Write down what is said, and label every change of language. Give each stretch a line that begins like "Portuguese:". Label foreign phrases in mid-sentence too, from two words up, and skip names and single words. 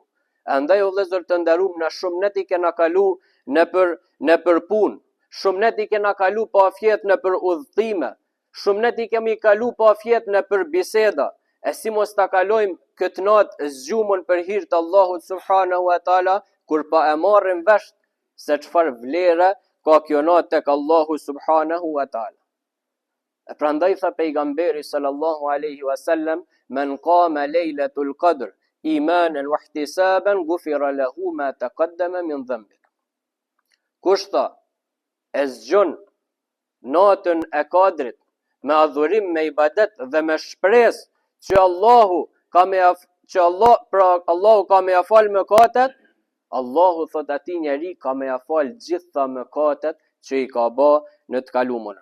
Albanian: Andaj o vëllezër të nderuar, na shumë net i kena kalu në për punë, shumë net i kena kalu pa afjet në për udhëtime, shumë net i kemi kalu pa afjet në për biseda. E si mos ta kalojmë këtë natë zgjumën për hir të Allahut
Arabic: سبحانه وتعالى,
Albanian: kur pa e marrim vesh se çfarë vlere ka kjo natë tek Allahu
Arabic: سبحانه وتعالى.
Albanian: E prandaj tha pejgamberi
Arabic: صلى الله عليه وسلم, من قام ليلة القدر إيمانا واحتسابا غفر له ما تقدم من ذنبك.
Albanian: Kush tha e zgjon natën e Kadrit me adhurim, me ibadet dhe me shpresë që Allahu ka me ia fal mëkatet, Allahu thot atij njeri ka me ia fal gjitha mëkatet që i ka bë në të kaluamën.